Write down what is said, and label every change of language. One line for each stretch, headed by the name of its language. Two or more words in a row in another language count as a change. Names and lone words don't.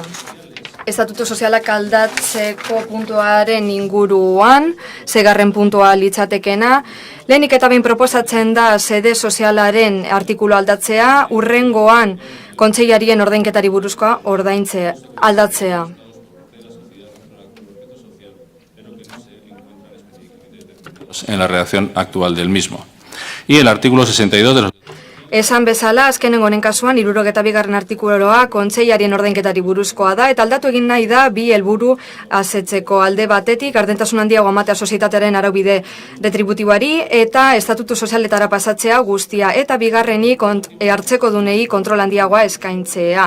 Basque: Estatutu sozialak aldatzeko puntuaren inguruan, 6. puntua litzatekena. Lehenik eta behin proposatzen da sede sozialaren artikulu aldatzea, urrengoan kontseilarien ordainketari buruzkoa aldatzea.
Spanish: En la redacción actual del mismo. Y el artículo 62 de los...
Basque: Esan bezala, azkenengo honen kasuan, 62. artikuloa kontseilarien ordainketari buruzkoa da, eta aldatu egin nahi da bi helburu asetzeko alde batetik, gardentasun handiago ematea sozietatearen araubide retributiboari, eta estatutu sozialetara pasatzea guztia, eta bigarrenik hartzeko dunei kontrol handiagoa eskaintzea.